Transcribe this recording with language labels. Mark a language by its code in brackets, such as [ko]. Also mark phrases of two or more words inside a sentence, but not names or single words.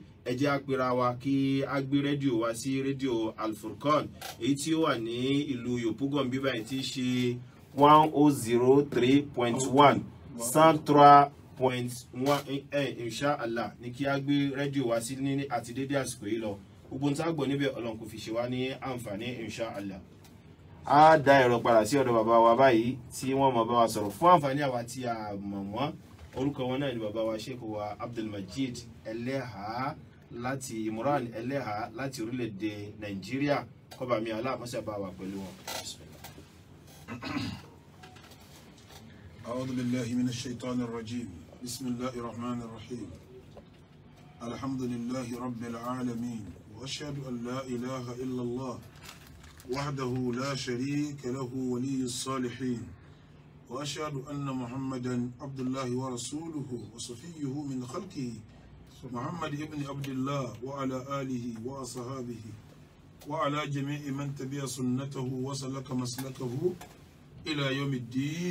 [yo] Ẹ jẹ́ á pera wa kí a gbé rédíò wa sí rédíò Al-Furqan èyí tí ó wà ní ìlú Yòpúgàn bí báyìí tí í ṣe 103.1 103.1 [ar] إن شاء الله [yo] ní kí a gbé rédíò wa sí ní àti dédé àsìkò yìí lọ. Gbogbo nta gbọ́ níbẹ̀ Ọlọ́run kò fi ṣe wá ní àǹfààní [ar] إن شاء الله. [yo] A dá ẹ̀rọ padà sí ọ̀dọ̀ bàbá wa báyìí tí wọ́n máa bá wa sọ̀rọ̀ fún àǹfààní àwa tí a mọ̀ wọ́n. Orúkọ wọn náà ni bàbá wa Sheikh wa Abdulmajid Eleha láti Imran Eleha láti orílẹ̀-èdè Nàìjíríà. Kọ́ba mi Allah mọ́sá bá wa pẹ̀lú wọn. [ar] أعوذ بالله من الشيطان الرجيم بسم الله الرحمن الرحيم الحمد لله رب العالمين وأشهد أن لا إله إلا الله وحده لا شريك له ولي الصالحين وأشهد أن محمدا عبد الله ورسوله وصفيه من خلقه محمد ابن عبد الله وعلى آله وأصحابه وعلى جميع من تبع سنته وسلك مسلكه إلى يوم الدين.